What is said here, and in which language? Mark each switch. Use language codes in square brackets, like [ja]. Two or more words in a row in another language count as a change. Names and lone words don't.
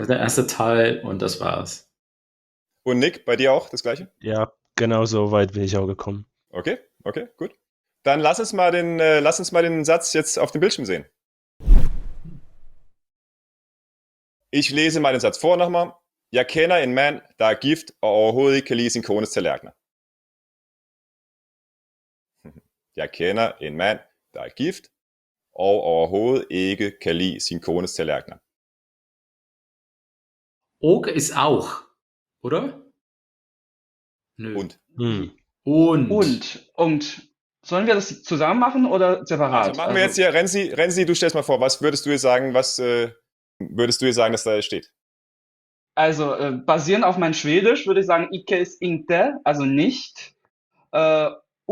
[de] der erste Teil und das war's. Und Nick, bei dir auch das Gleiche? Ja, genau so weit bin ich auch gekommen. Okay, gut. Dann lass uns mal den Satz jetzt auf dem Bildschirm sehen. Ich lese mal den Satz vor nochmal. [da] Jeg kender en mand, der er gift og overhovedet ikke kan lide sin kones tallerkener. Jeg kender en mand, der er gift og overhovedet ikke kan lide sin kones tallerkener. [de] Og ist auch, oder? Nö. Und. Und sollen wir das zusammen machen oder separat? Also machen wir jetzt hier, Renzi, du stellst mal vor, was würdest du jetzt sagen, dass da steht? Also basierend auf mein Schwedisch würde ich sagen, icke ist inte, also nicht.